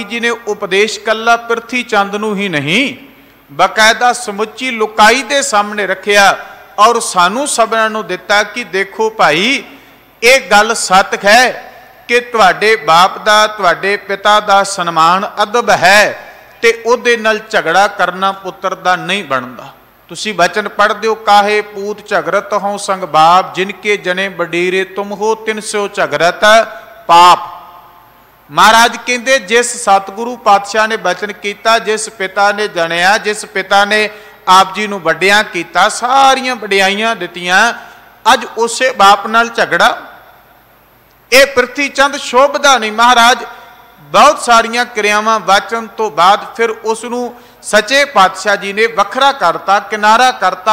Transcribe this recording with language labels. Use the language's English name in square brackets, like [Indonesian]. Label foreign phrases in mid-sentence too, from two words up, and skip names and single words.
[Punjabi] ਜੀ ਨੇ ਉਪਦੇਸ਼ ਕੱਲਾ ਪਿਰਥੀ ਚੰਦ ਨੂੰ ਹੀ ਨਹੀਂ ਬਾਕਾਇਦਾ ਸਮੁੱਚੀ ਲੁਕਾਈ ਦੇ ਸਾਹਮਣੇ ਰੱਖਿਆ ਔਰ ਸਾਨੂੰ ਸਭਨਾਂ ਨੂੰ ਦਿੱਤਾ ਕਿ ਦੇਖੋ ਭਾਈ, ਯੇ ਗੱਲ ਸੱਤ ਹੈ ਕਿ ਤੁਹਾਡੇ ਬਾਪ ਦਾ, ਤੁਹਾਡੇ ਪਿਤਾ ਦਾ ਸਨਮਾਨ ਅਦਬ ਹੈ ਤੇ ਉਹਦੇ ਨਾਲ ਝਗੜਾ ਕਰਨਾ ਪੁੱਤਰ ਦਾ ਨਹੀਂ ਬਣਦਾ। ਤੁਸੀਂ ਵਚਨ ਪੜ੍ਹਦੇ ਹੋ, ਕਾਹੇ ਪੂਤ ਝਗਰਤ ਹੌਂ ਸੰਗ ਬਾਪ, ਜਿਨਕੇ ਜਣੇ ਬਡੀਰੇ ਤੁਮ ਹੋ ਤਿਨ ਸੋ ਝਗਰਤ ਪਾਪ। ਮਹਾਰਾਜ ਕਹਿਤੇ ਜਿਸ ਸਤਿਗੁਰੂ ਪਾਤਸ਼ਾਹ ਨੇ ਵਚਨ ਕੀਆ, ਜਿਸ ਪਿਤਾ ਨੇ ਜਣਿਆ, ਜਿਸ ਪਿਤਾ ਨੇ ਆਪ ਜੀ ਨੂੰ ਵੱਡਿਆ ਕੀਆ, ਸਾਰੀਆਂ ਵਡਿਆਈਆਂ ਦਿੱਤੀਆਂ, ਅੱਜ ਉਸੇ ਬਾਪ ਨਾਲ ਝਗੜਾ। ਯੇ ਪਿਰਥੀ ਚੰਦ ਸ਼ੋਭਦਾ ਨਹੀਂ। ਮਹਾਰਾਜ ਬਹੁਤ ਸਾਰੀਆਂ ਕ੍ਰਿਆਵਾਂ ਵਚਨ ਤੋਂ ਬਾਅਦ ਫਿਰ ਉਸਨੂੰ ਸੱਚੇ ਪਾਤਸ਼ਾਹ ਜੀ ਨੇ ਵੱਖਰਾ ਕਰਤਾ, ਕਿਨਾਰਾ ਕਰਤਾ।